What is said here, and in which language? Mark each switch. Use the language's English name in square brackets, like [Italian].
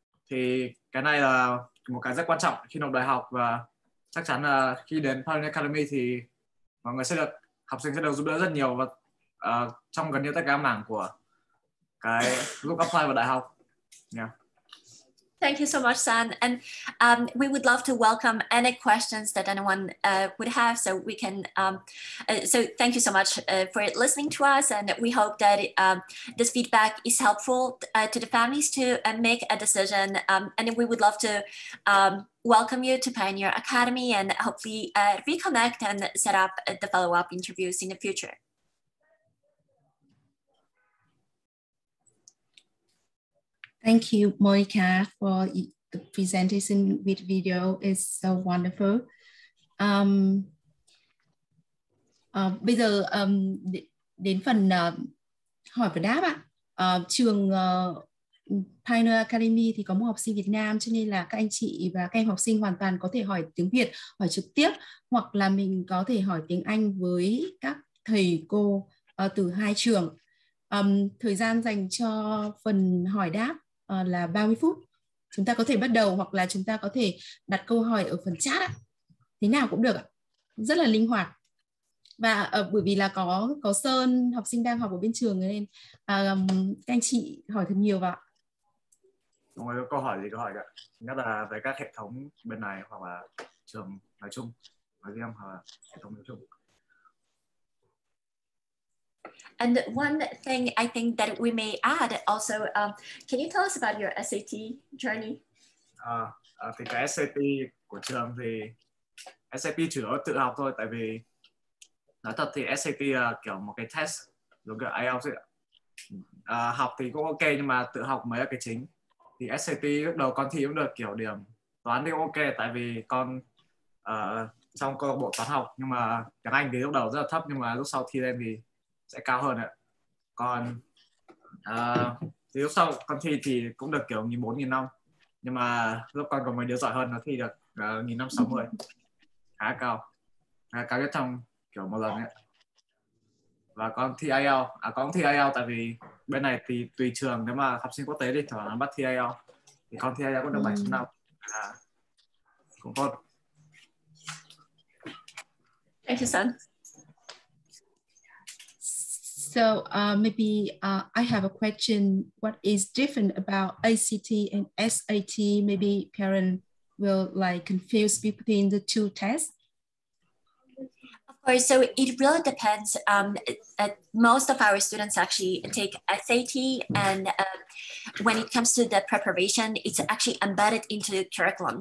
[Vietnamese] Thì cái này là một cái rất quan trọng khi nộp đại học, và chắc chắn là khi đến Pioneer Academy thì mọi người học sinh sẽ được giúp đỡ rất nhiều, và trong gần như tất cả mảng của cái lúc apply vào đại học. [English] Yeah. Thank you so much, San. And we would love to welcome any questions that anyone would have, so we can. So thank you so much for listening to us, and we hope that this feedback is helpful to the families to make a decision. And we would love to welcome you to Pioneer Academy, and hopefully reconnect and set up the follow-up interviews in the future. Thank you, Monica, for the presentation with video. It's so wonderful. [Vietnamese] Bây giờ đến phần hỏi và đáp ạ. Trường Pioneer Academy thì có một học sinh Việt Nam, cho nên là các anh chị và các em học sinh hoàn toàn có thể hỏi tiếng Việt, hỏi trực tiếp, hoặc là mình có thể hỏi tiếng Anh với các thầy cô từ hai trường. Thời gian dành cho phần hỏi đáp là 30 phút. Chúng ta có thể bắt đầu, hoặc là chúng ta có thể đặt câu hỏi ở phần chat ạ. Thế nào cũng được ạ. Rất là linh hoạt. Và bởi vì là có Sơn học sinh đang học ở bên trường, nên các anh chị hỏi thật nhiều vào. Không có câu hỏi gì câu hỏi ạ. Nhất là về các hệ thống bên này, hoặc là trường nói chung, nói riêng, hoặc là hệ thống nói chung. [English] And one thing I think that we may add also, can you tell us about your SAT journey? [Vietnamese] Thì cái SAT của trường thì SAT chủ yếu tự học thôi, tại vì nói thật thì SAT là kiểu một cái test giống kiểu IELTS ấy. Học thì cũng ok nhưng mà tự học mới là cái chính. Thì SAT lúc đầu con thi cũng được kiểu điểm toán thì cũng ok, tại vì con trong câu lạc bộ toán học, nhưng mà tiếng Anh thì lúc đầu rất là thấp, nhưng mà lúc sau thi lên thì sẽ cao hơn ạ. Còn thì lúc sau con thi thì cũng được kiểu 1.400, 1.500, nhưng mà lúc con có mấy đứa giỏi hơn nó thi được 1.560, khá cao nhất trong kiểu một lần ấy. Và con thi IELTS, con cũng thi IELTS, tại vì bên này thì tùy trường, nếu mà học sinh quốc tế thì thường nó bắt thi IELTS, thì con thi IELTS cũng được 7.5, cũng tốt. [English] Thank you, Sun. So maybe I have a question. What is different about ACT and SAT? Maybe parents will like confuse between the two tests. Of course, so it really depends. Most of our students actually take SAT, and when it comes to the preparation, it's actually embedded into the curriculum.